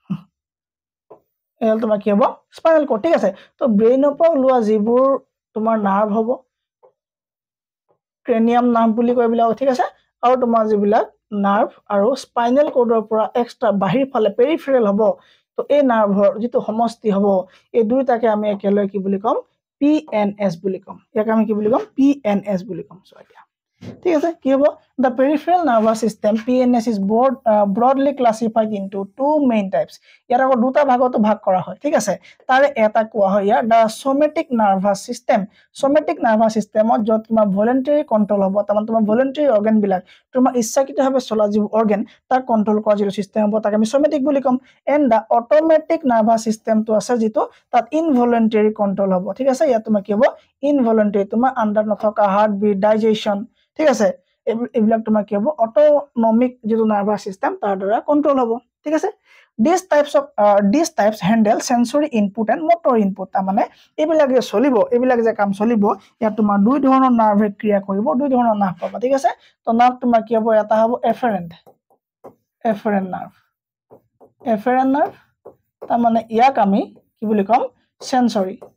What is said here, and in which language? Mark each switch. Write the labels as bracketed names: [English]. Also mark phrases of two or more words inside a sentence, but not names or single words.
[Assamese] এল তোমাৰ কি হ'ব [English] spinal cord [Assamese] ঠিক আছে তো ব্ৰেইনৰ পৰা ওলোৱা যিবোৰ তোমাৰ নাৰ্ভ হ'ব [English] cranium nerve [Assamese] বুলি কয় বিলাক ঠিক আছে আৰু তোমাৰ যিবিলাক নাৰ্ভ আৰু স্পাইনেল কোডৰ পৰা এক্সট্ৰা বাহিৰ ফালে পেৰিফেৰেল হ'ব তো এই নাৰ্ভৰ যেটো সমষ্টি হ'ব এই দুইটাকে আমি একেলগে কি বুলি কম PNS বুলি কম ইয়াক আমি কি বুলি কম PNS বুলি কম সো এতিয়া ঠিক আছে কি হ'ব [English] the peripheral nervous system PNS is broadly classified into two main types [Assamese] ইয়াৰ আকৌ দুটা ভাগত ভাগ কৰা হয় ঠিক আছে তাৰে এটা কোৱা হয় ইয়াৰ [English] the somatic nervous system [Assamese] যত তোমাৰ [English] voluntary control [Assamese] হ'ব তাৰমানে তোমাৰ [English] voluntary organ [Assamese] বিলাক তোমাৰ ইচ্ছাকৃতভাৱে চলা যি organ তাৰ কন্ট্ৰোল কৰা যি সিস্টেম হ'ব তাক আমি somatic বুলি কম [English] and the automatic nervous system [Assamese] তো আছে যেটো তাত [English] involuntary control [Assamese] হ'ব ঠিক আছে ইয়াত তোমাৰ কি হ'ব involuntary তোমাৰ আন্ডাৰ নথকা [English] heart beat digestion [Assamese] ঠিক আছে এইবিলাক তোমাৰ কি হ'ব অটোনমিক যেটো [English] nervous system [Assamese] তাৰ দ্বাৰা কন্ট্ৰোল হ'ব ঠিক আছে [English] these types handle sensory input and motor input [Assamese] মানে এইবিলাক যে চলিব এইবিলাক যে কাম চলিব ইয়াত তোমাৰ দুই ধৰণৰ নাৰ্ভে ক্ৰিয়া কৰিব দুই ধৰণৰ নাৰ্ভ পাবা ঠিক আছে তো নাৰ্ভ তোমাৰ কি হ'ব এটা হ'ব [English] afferent nerve [Assamese] তাৰ মানে ইয়াক আমি কি বুলি কম সেন্সৰি